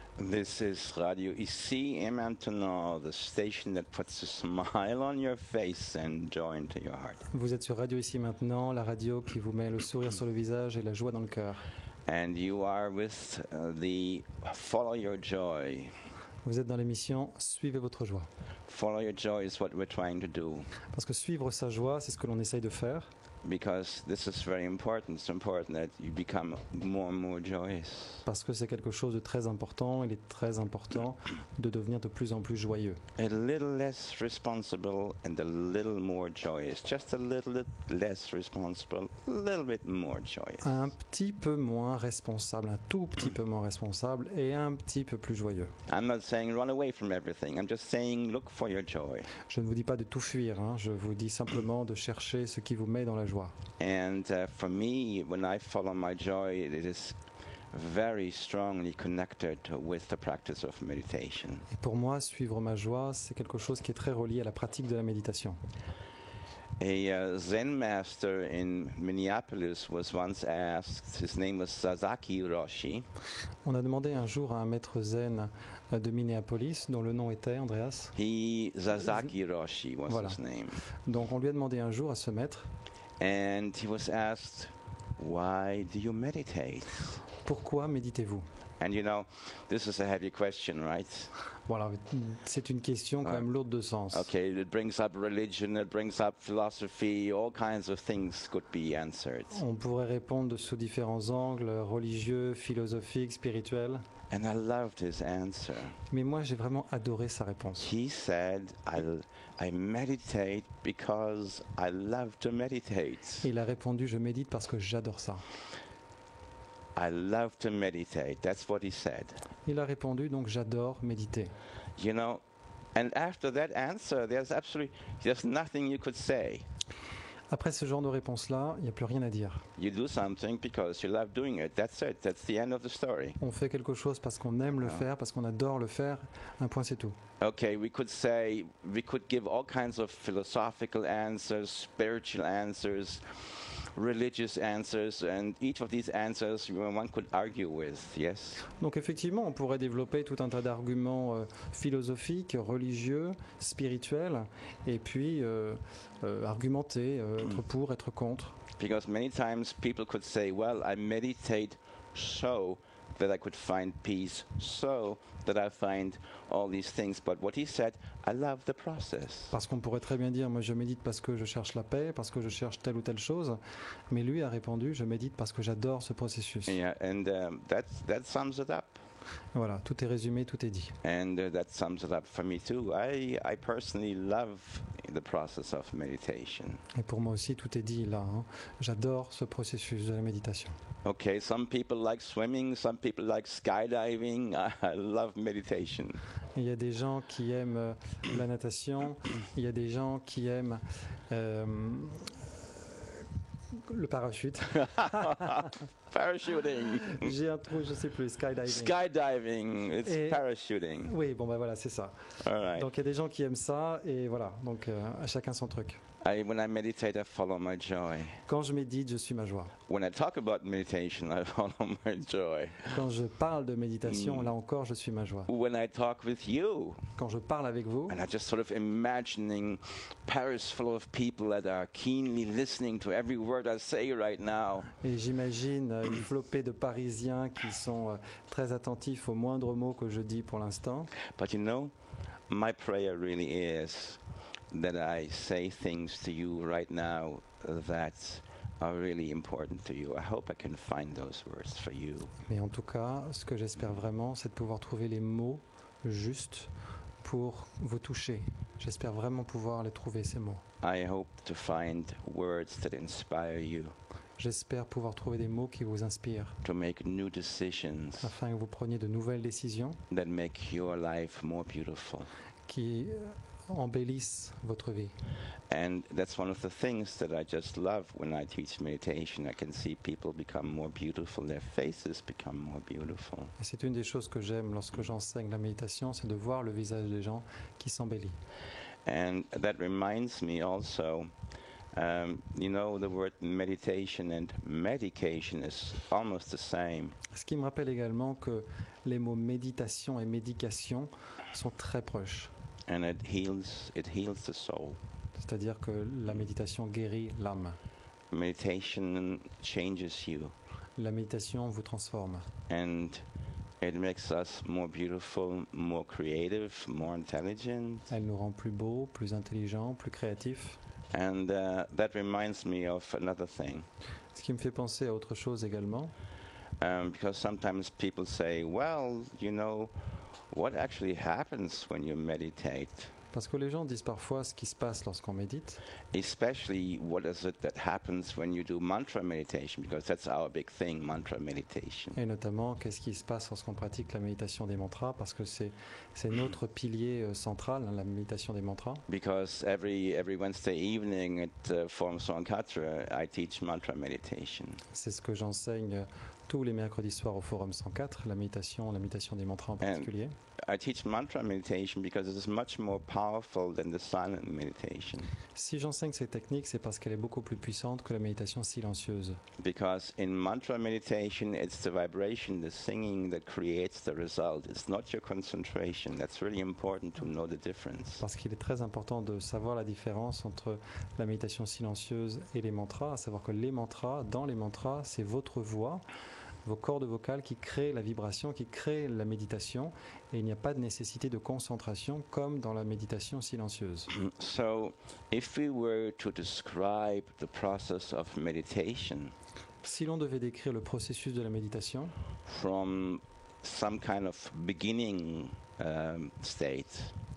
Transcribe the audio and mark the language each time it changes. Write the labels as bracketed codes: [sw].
[en] This is Radio Ici et Maintenant, the station that puts a smile on your face and joy into your heart. [fr] Vous êtes sur Radio Ici Maintenant, la radio qui vous met le sourire sur le visage et la joie dans le cœur. [en] And you are with the Follow Your Joy. [fr] Vous êtes dans l'émission Suivez votre joie. [en] Follow Your Joy is what we're trying to do. [fr] Parce que suivre sa joie, c'est ce que l'on essaye de faire. [en] Because this is very important. It's important that you become more and more joyous. [fr] Parce que c'est quelque chose de très important. Il est très important de devenir de plus en plus joyeux. [en] A little less responsible and a little more joyous. Just a little less responsible, a little bit more joyous. [fr] Un petit peu moins responsable, un tout petit peu moins responsable et un petit peu plus joyeux. [en] I'm not saying run away from everything. I'm just saying look for your joy. [fr] Je ne vous dis pas de tout fuir. Je vous dis simplement de chercher ce qui vous met dans la joie. [en] And for me, when I follow my joy, it is very strongly connected with the practice of meditation. [fr] Et pour moi, suivre ma joie, c'est quelque chose qui est très relié à la pratique de la méditation. [en] A Zen master in Minneapolis was once asked, his name was Sasaki Roshi. [fr] On a demandé un jour à un maître zen de Minneapolis, dont le nom était, Andreas. [en] Sasaki Roshi was [fr] Voilà. [en] his name. [fr] Donc on lui a demandé un jour à ce maître, [en] And he was asked, why do you meditate? [fr] pourquoi méditez-vous? [en] And you know, this is a heavy question, right? [fr] Voilà, c'est une question quand même lourde de sens. [en] Okay, it brings up religion, it brings up philosophy, all kinds of things could be answered. [fr] On pourrait répondre sous différents angles, religieux, philosophiques, spirituels. [en] And I loved his answer. [fr] Mais moi, j'ai vraiment adoré sa réponse. [en] He said, I meditate because I love to meditate. [fr] Il a répondu, je médite parce que j'adore ça. [en] I love to meditate. That's what he said. [fr] Il a répondu, donc j'adore méditer. [en] You know, and after that answer, there's nothing you could say. [fr] Après ce genre de réponse-là, il n'y a plus rien à dire. [en] You do something because you love doing it. That's it. That's the end of the story. [fr] On fait quelque chose parce qu'on aime le faire, parce qu'on adore le faire. Un point, c'est tout. [en] Okay, we could give all kinds of philosophical answers, spiritual answers, religious answers, and each of these answers one could argue with, yes? [fr] Donc effectivement, on pourrait développer tout un tas d'arguments philosophiques, religieux, spirituels, et puis argumenter, être pour, être contre. [en] Because many times people could say, well, I meditate so that I could find peace, so that I find all these things. But what he said, I love the process. [fr] Parce qu'on pourrait très bien dire, moi je médite parce que je cherche la paix, parce que je cherche telle ou telle chose. Mais lui a répondu, je médite parce que j'adore ce processus. [en] Yeah, and that sums it up. [fr] Voilà, tout est résumé, tout est dit. [en] And that sums it up for me too. I personally love the process of meditation. [fr] Et pour moi aussi, tout est dit là. Hein. J'adore ce processus de la méditation. [en] Okay, some people like swimming, some people like skydiving. I love meditation. [fr] Il y a des gens qui aiment la natation, il y a des gens qui aiment le parachute. [en] Parachuting. [fr] J'ai un trou, je sais plus, skydiving. [en] Skydiving, it's parachuting. [fr] Oui, bon ben voilà, c'est ça. [en] All right. [fr] Donc il y a des gens qui aiment ça et voilà, donc à chacun son truc. [en] When I meditate, I follow my joy. [fr] Quand je médite, je suis ma joie. [en] When I talk about meditation, I follow my joy. [fr] Quand je parle de méditation, là encore, je suis ma joie. [en] When I talk with you, [fr] quand je parle avec vous, [en] and I just sort of imagining Paris full of people that are keenly listening to every word I say right now. [fr] Et j'imagine une flopée de Parisiens qui sont très attentifs aux moindres mots que je dis pour l'instant. [en] But you know, my prayer really is that I say things to you right now that are really important to you. I hope I can find those words for you. [fr] Mais en tout cas, ce que j'espère vraiment, c'est de pouvoir trouver les mots justes pour vous toucher. J'espère vraiment pouvoir les trouver, ces mots. [en] I hope to find words that inspire you. [fr] J'espère pouvoir trouver des mots qui vous inspirent. [en] To make new decisions. [fr] Afin que vous preniez de nouvelles décisions. [en] That make your life more beautiful. [fr] Qui embellissent votre vie. [en] And that's one of the things that I just love when I teach meditation. I can see people become more beautiful, their faces become more beautiful. [fr] Et c'est une des choses que j'aime lorsque j'enseigne la méditation, c'est de voir le visage des gens qui s'embellit. [en] And that reminds me also, you know, the word meditation and medication is almost the same. [fr] Ce qui me rappelle également que les mots méditation et médication sont très proches. [en] And it heals the soul. [fr] C'est-à-dire que la méditation guérit l'âme. [en] Meditation changes you. [fr] La méditation vous transforme. [en] And it makes us more beautiful, more creative, more intelligent. [fr] Elle nous rend plus beaux, plus intelligents, plus créatifs. [en] And that reminds me of another thing. [fr] Ce qui me fait penser à autre chose également. [en] Because sometimes people say, well, you know, what actually happens when you meditate? [fr] Parce que les gens disent parfois ce qui se passe lorsqu'on médite. [en] Especially what is it that happens when you do mantra meditation, because that's our big thing, mantra meditation. [fr] Et notamment, qu'est-ce qui se passe lorsqu'on pratique la méditation des mantras, parce que c'est notre pilier central, la méditation des mantras. [en] Because every Wednesday evening at Forum Sankara, I teach mantra meditation. [fr] C'est ce que j'enseigne tous les mercredis soirs au Forum 104, la méditation des mantras en particulier. [en] I teach mantra meditation because it is much more powerful than the silent meditation. [fr] Si j'enseigne cette technique, c'est parce qu'elle est beaucoup plus puissante que la méditation silencieuse. [en] Because in mantra meditation, it's the vibration, the singing that creates the result. It's not your concentration. That's really important to know the difference. [fr] Parce qu'il est très important de savoir la différence entre la méditation silencieuse et les mantras, à savoir que les mantras, dans les mantras, c'est votre voix vos cordes vocales qui créent la vibration, qui créent la méditation, et il n'y a pas de nécessité de concentration comme dans la méditation silencieuse. [en] So, if we were to describe the process of meditation [fr] Si l'on devait décrire le processus de la méditation [en] from some kind of beginning state,